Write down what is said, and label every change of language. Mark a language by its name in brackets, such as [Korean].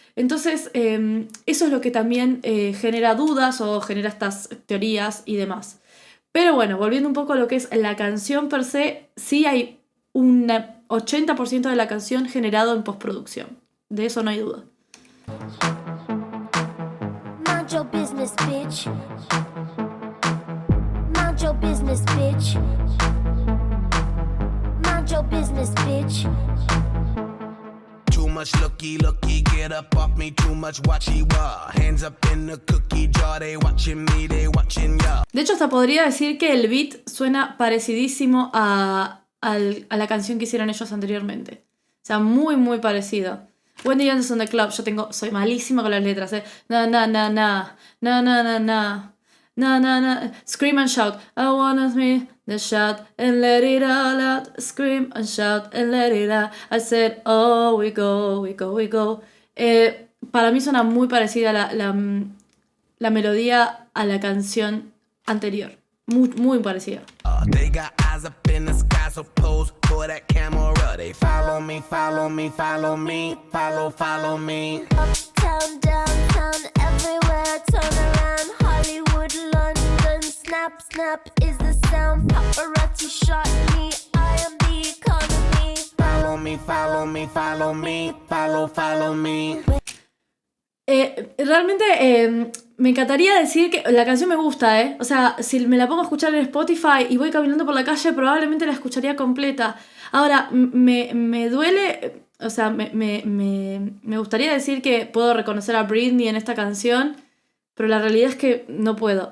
[Spanish] Entonces, eso es lo que también genera dudas o genera estas teorías y demás. Pero bueno, volviendo un poco a lo que es la canción per se, sí hay un 80% de la canción generado en postproducción. De eso no hay duda. [English] Mind your business, bitch. Mind your business, bitch. Mind your business, bitch. Too much looky, get up off me, too much watchy wah. Hands up in the cookie jar, they watching me, they watching ya. [Spanish] De hecho, hasta podría decir que el beat suena parecidísimo a la canción que hicieron ellos anteriormente. O sea, muy, muy parecido. [English] When the Answers on the Club, [Spanish] soy malísima con las letras, [English] na na na na, na na na na, na na na, scream and shout, I wanna me the shout and let it all out, scream and shout and let it out, I said, oh, we go, we go, we go. [Spanish] Para mí suena muy parecida la melodía a la canción anterior, muy, muy parecida. [English] They got eyes up in the sky, so pose for that camera. They follow me, follow me, follow me, follow me. Uptown, downtown, everywhere, turn around. Hollywood, London, snap, snap is the sound. Paparazzi shot me, I am the economy. Follow me, follow me, follow me, follow me. [Spanish] Realmente me encantaría decir que la canción me gusta, ¿eh? O sea, si me la pongo a escuchar en Spotify y voy caminando por la calle, probablemente la escucharía completa. Ahora, me duele, o sea, me gustaría decir que puedo reconocer a Britney en esta canción, pero la realidad es que no puedo.